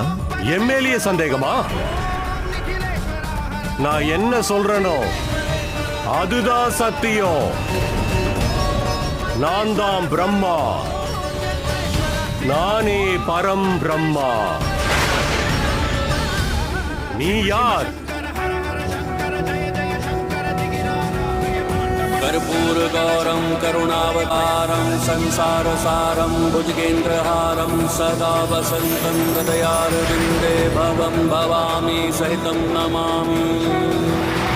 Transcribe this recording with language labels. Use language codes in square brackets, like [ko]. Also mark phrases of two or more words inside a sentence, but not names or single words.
[ta] எம்எல்ஏ சந்தேகமா? நான் என்ன சொல்றேனோ அதுதான் சத்தியம். நான் தான் பிரம்மா, நானே பரம் பிரம்மா. நீ யார்? [sa] कर्पूरगौरं करुणावतारं संसारसारं भुजगेन्द्रहारं सदा वसन्तं हृदयारविन्दे भवं भवामि सहितं नमामि.